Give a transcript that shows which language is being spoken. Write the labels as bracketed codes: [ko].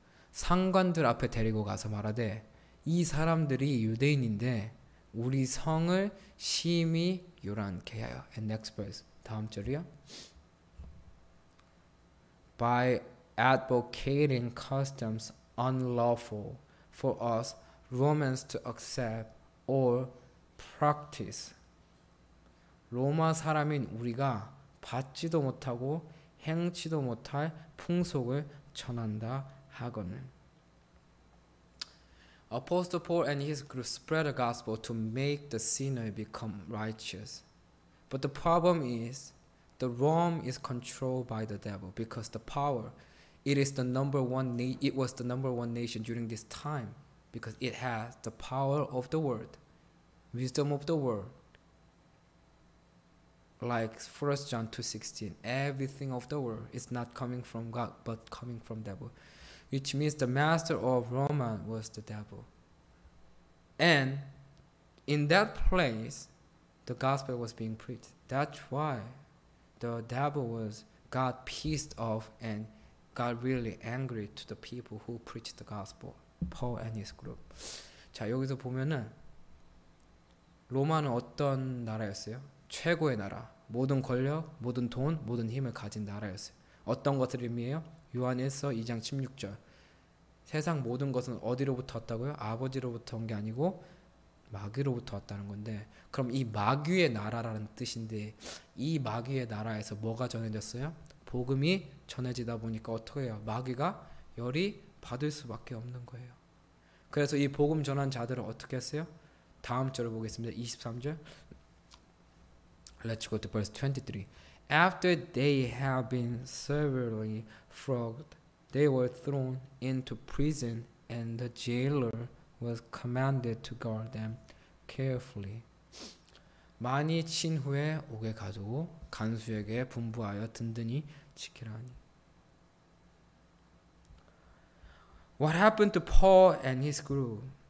[ko] 상관들 앞에 데리고 가서 말하되 이 사람들이 유대인인데 우리 성을 심히 요란케 하여. [en] And next verse. [ko] 다음 절이요. [en] By advocating customs unlawful for us Romans to accept or practice. [ko] 로마 사람인 우리가 받지도 못하고 행치도 못할 풍속을 전한다 하거늘. [en] Apostle Paul and his group spread the gospel to make the sinner become righteous. But the problem is the Rome is controlled by the devil because the power it was the number one nation during this time because it has the power of the world, wisdom of the world. Like 1 John 2:16, everything of the world is not coming from God but coming from devil, which means the master of Rome was the devil. And in that place, the gospel was being preached. That's why the devil got pissed off and got really angry to the people who preached the gospel, Paul and his group. [ko] 자, 여기서 보면은 로마는 어떤 나라였어요? 최고의 나라, 모든 권력, 모든 돈, 모든 힘을 가진 나라였어요. 어떤 것을 의미해요? 요한일서 2장 16절. 세상 모든 것은 어디로부터 왔다고요? 아버지로부터 온 게 아니고 마귀로부터 왔다는 건데, 그럼 이 마귀의 나라라는 뜻인데 이 마귀의 나라에서 뭐가 전해졌어요? 복음이 전해지다 보니까 어떻게 해요? 마귀가 열이 받을 수밖에 없는 거예요. 그래서 이 복음 전한 자들을 어떻게 했어요? 다음 절을 보겠습니다. 23절. [en] Let's go to verse 23. After they have been severely flogged, they were thrown into prison, and the jailer was commanded to guard them carefully. [ko] 많이 친 후에 옥에 가두고 간수에게 분부하여 든든히 지키라니. [en] What happened to Paul and his group?